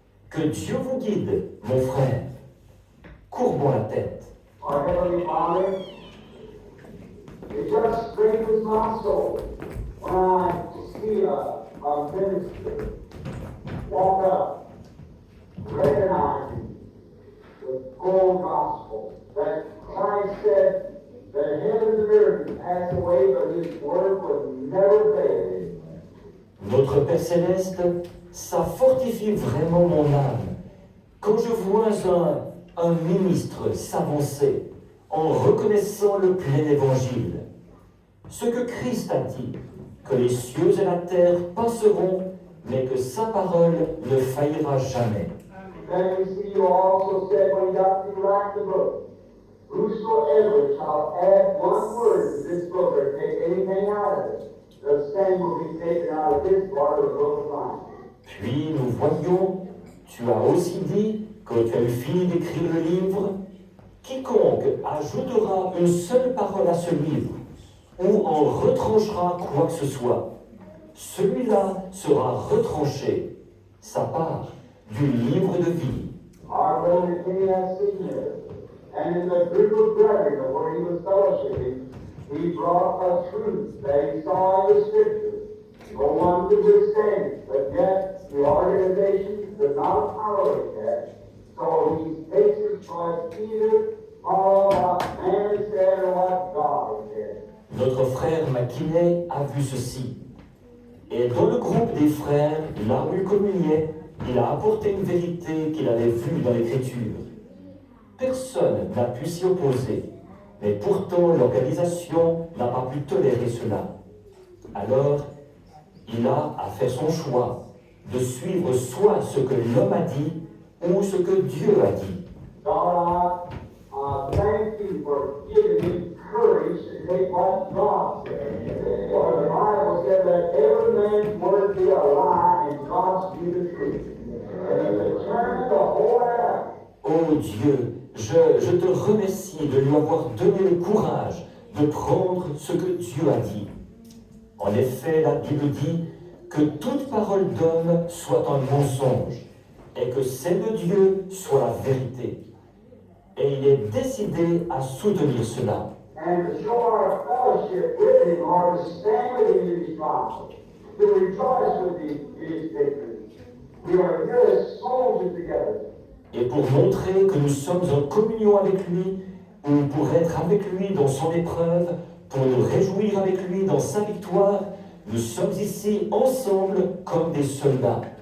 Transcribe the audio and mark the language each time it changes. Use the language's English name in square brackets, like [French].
[French] Que Dieu vous guide, mon frère. Courbons la tête. [English] Our Heavenly Father, it just strengthens my soul when I see a minister walk up, recognizing the full gospel that Christ said that heaven and earth can pass away, but his word will never fail. [French] Notre Père Céleste, ça fortifie vraiment mon âme. Quand je vois un ministre s'avancer en reconnaissant le plein évangile, ce que Christ a dit, que les cieux et la terre passeront, mais que sa parole ne faillira jamais. [English] Then we see you also said when you got to write the book, whosoever shall add one word to this book or take anything out of it, the same will be taken out of this part of the book of life. [French] Puis nous voyons, tu as aussi dit, quand tu as eu fini d'écrire le livre, quiconque ajoutera une seule parole à ce livre, ou en retranchera quoi que ce soit, celui-là sera retranché, sa part, du livre de vie. [English] Our brother McKinney has seen this, and in the group of brethren where he was fellowshipping, he brought a truth that he saw in the Scriptures. No one could withstand it, but yet the organization could not tolerate that. So he takes his choice either follow what man has said or what God has said. [French] Notre frère McKinney a vu ceci. Et dans le groupe des frères, là où il communiait, il a apporté une vérité qu'il avait vue dans l'Écriture. Personne n'a pu s'y opposer, mais pourtant l'organisation n'a pas pu tolérer cela. Alors, il a à faire son choix de suivre soit ce que l'homme a dit ou ce que Dieu a dit. [English] God, I thank you for giving me courage to take what God said. For the Bible said that every man's word be a lie and God speak the truth. And he determined to hold it out. [French] Oh Dieu, je te remercie de lui avoir donné le courage de prendre ce que Dieu a dit. En effet, la Bible dit que toute parole d'homme soit un mensonge et que celle de Dieu soit la vérité. Et il est décidé à soutenir cela. [English] And to show our fellowship with him, or to stand with him in his trials, to rejoice with him in his victory. We are here as soldiers together. [French] Et pour montrer que nous sommes en communion avec lui, ou pour être avec lui dans son épreuve, pour nous réjouir avec lui dans sa victoire, nous sommes ici ensemble comme des soldats.